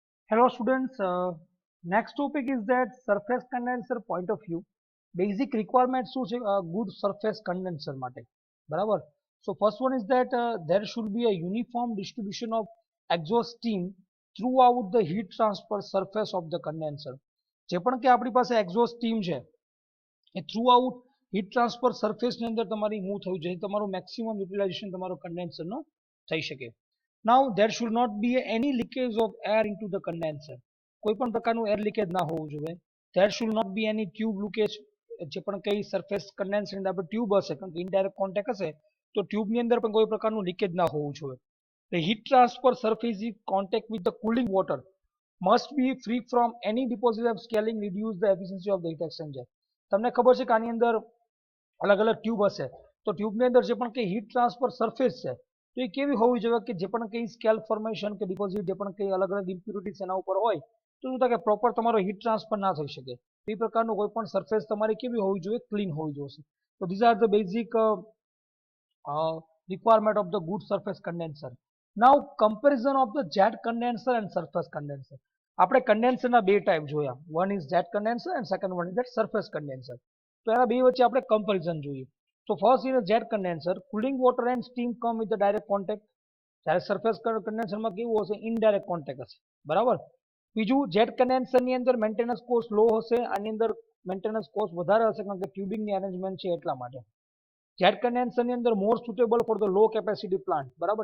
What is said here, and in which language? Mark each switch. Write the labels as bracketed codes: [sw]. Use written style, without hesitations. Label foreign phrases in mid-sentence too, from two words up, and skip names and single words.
[en] Hello students, next topic is that surface condenser point of view. Basic requirements [gu] શું છે [en] good surface condenser [gu] માટે બરાબર. [en] So first one is that there should be a uniform distribution of exhaust steam throughout the heat transfer surface of the condenser. [gu] જે પણ કે આપણી પાસે [en] exhaust steam [gu] છે એ [en] throughout heat transfer surface [gu] ની અંદર તમારી મૂવ થવું જોઈએ, તમારું [en] maximum utilization [gu] તમારો condenser નો થઈ શકે. [en] Now there should not be any leakage of air into the condenser. [gu] કોઈ પણ પ્રકારનું [en] air leakage [gu] ના હોવું જોઈએ. [en] There should not be any tube leakage. [gu] જે પણ કઈ [en] surface condenser [gu] ની અંદર ટ્યુબ હશે, કારણ કે [en] indirect contact [gu] હશે તો ટ્યુબની અંદર પણ કોઈ પ્રકારનું લીકેજ ના હોવું જોઈએ. [en] The heat transfer surface in contact with the cooling water must be free from any deposit of scaling reduce the efficiency of the heat exchanger. [gu] તમને ખબર છે કે આની અંદર અલગ અલગ ટ્યુબ હશે તો ટ્યુબની અંદર જે પણ કઈ [en] heat transfer surface [gu] છે તો એ કેવી હોવી જોઈએ કે જે પણ કઈ [en] scale formation [gu] કે ડિપોઝિટ જે પણ કઈ અલગ અલગ ઇમ્પ્યુરિટીઝ એના ઉપર હોય તો શું થાય કે પ્રોપર તમારો [en] heat transfer [gu] ના થઈ શકે. એ પ્રકારનું કોઈ પણ સરફેસ તમારી કેવી હોવી જોઈએ, ક્લીન હોવી જોઈએ. [en] તો these are the basic requirement of the good surface condenser. Now comparison of the jet condenser and surface condenser. [gu] આપણે કન્ડેન્સરના બે ટાઈપ જોયા, [en] one is jet condenser and second one is jet surface condenser. [gu] તો એના બે વચ્ચે આપણે કમ્પેરિઝન જોઈએ. [en] So first in a jet condenser, cooling water and steam come with the direct contact. [gu] જ્યારે સરફેસ કન્ડેન્સરમાં કેવું હશે, [en] indirect contact [gu] હશે, બરાબર. બીજું જેટ કન્ડેન્સરની અંદર [en] maintenance cost low [gu] હશે, આની અંદર [en] maintenance cost [gu] વધારે હશે કારણ કે ટ્યુબિંગની અરેન્જમેન્ટ છે એટલા માટે. [en] જેટ કન્ડેન્સરની અંદર more suitable for the low capacity plant, બરાબર.